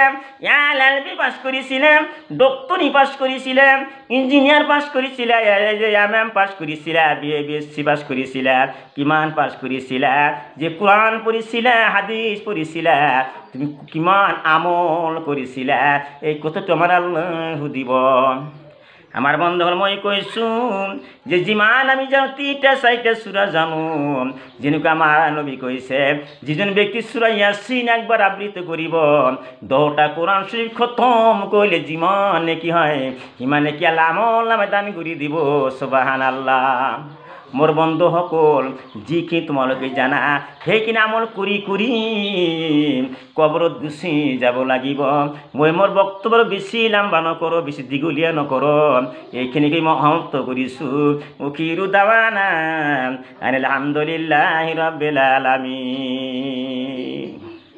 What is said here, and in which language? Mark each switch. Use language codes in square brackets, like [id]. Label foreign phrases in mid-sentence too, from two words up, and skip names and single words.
[as] LLB পাস কৰিছিলা ডক্টৰী পাস কৰিছিলা ইঞ্জিনিয়াৰ পাস কৰিছিলা MM পাস কৰিছিলা BSc পাস কৰিছিলা কিমান পাস কৰিছিলা যে কোরআন পঢ়িছিলা হাদিস পঢ়িছিলা তুমি কিমান আমল কৰিছিলা এই কথাটো আমাৰ আল্লাহ সুধিব আমার বন্ধুসকল মই কৈছোঁ যে যিমান আমি জানো 3টা 4টা সূরা জানো যেনেকৈ আমাৰ নবী কৈছে যিজন ব্যক্তি সূরা ইয়াসিন একবার আবৃত্তি কৰিব 10টা কোরআন শরীফ খতম কৰিলে যিমান নেকি হয় সিমান নেকি আল্লাহ আমল নামে দান কৰি দিব সুবহানাল্লাহ মোর বন্ধুসকল যিখিনি তোমালোকে জানা সেইখিনি আমল কৰি কবৰত গুচি যাব লাগিব মই মোৰ বক্তব্য বেছি লম্বা নকৰোঁ বেছি দীঘলীয়া নকৰোঁ এইখিনিকে মই সমাপ্ত কৰিছোঁ [ar] آخر دعوانا الحمد لله رب العالمين.